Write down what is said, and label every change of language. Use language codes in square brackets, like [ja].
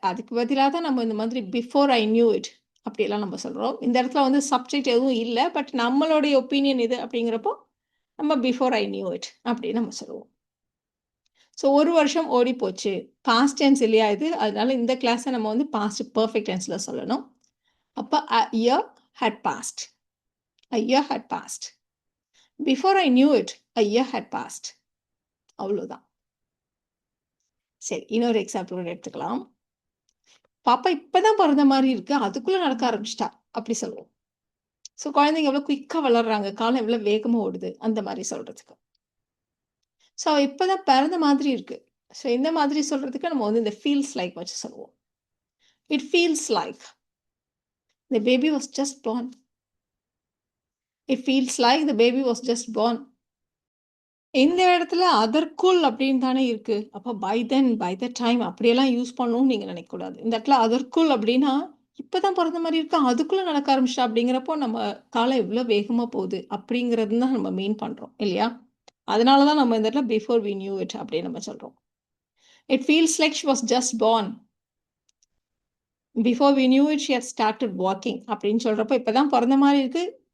[ta] அதுக்கு பதிலாக தான் நம்ம இந்த மாதிரி [en] before I knew it [ta] அப்படியெல்லாம் நம்ம சொல்றோம். இந்த இடத்துல வந்து சப்ஜெக்ட் எதுவும் இல்லை. பட் நம்மளுடைய ஒப்பீனியன் இது அப்படிங்கிறப்போ நம்ம [en] before I knew it [ta] அப்படின்னு நம்ம சொல்லுவோம். ஸோ 1 வருஷம் ஓடி போச்சு. பாஸ்ட் டென்ஸ் இல்லையா இது? அதனால இந்த கிளாஸை நம்ம வந்து பாஸ்ட் பெர்ஃபெக்ட் டென்ஸ்ல சொல்லணும். அப்ப [en] a year had passed. A year had passed. Before I knew it, a year had passed. [ta] அவ்வளவுதான். சரி, இன்னொரு எக்ஸாம்பிள் எடுத்துக்கலாம். பாப்பா இப்பதான் பிறந்த மாதிரி இருக்கு. அதுக்குள்ள நடக்க ஆரம்பிச்சிட்டா. அப்படி சொல்லுவோம். ஸோ குழந்தைங்க எவ்வளவு குயிக்கா வளர்றாங்க. காலம் எவ்வளவு வேகமா ஓடுது. அந்த மாதிரி சொல்றதுக்கு. ஸோ அவ இப்பதான் பிறந்த மாதிரி இருக்கு. ஸோ இந்த மாதிரி சொல்றதுக்கு நம்ம வந்து இந்த ஃபீல்ஸ் லைக் வச்சு சொல்லுவோம். [en] It feels like the baby was just born. It feels like the baby was just born. [ta] இந்த இடத்துல அதற்குள் அப்படின்னு தானே இருக்கு. அப்ப by then, by the time அப்படியெல்லாம் யூஸ் பண்ணணும்னு நீங்க நினைக்கக்கூடாது. இந்த இடத்துல அதற்குள் அப்படின்னா, இப்பதான் பிறந்த மாதிரி இருக்கு. அதுக்குள்ள நடக்க ஆரம்பிச்சிட்டா அப்படிங்கிறப்போ நம்ம காலம் எவ்வளவு வேகமா போகுது அப்படிங்கிறது தான் நம்ம மீன் பண்றோம் இல்லையா? அதனால தான் நம்ம இந்த இடத்துல [en] before we knew it [ta] அப்படின்னு நம்ம சொல்றோம். [en] It feels like she was just born. Before we knew it, she had started walking [ta] அப்படின்னு சொல்றப்போ இப்பதான் பிறந்த மாதிரி இருக்கு.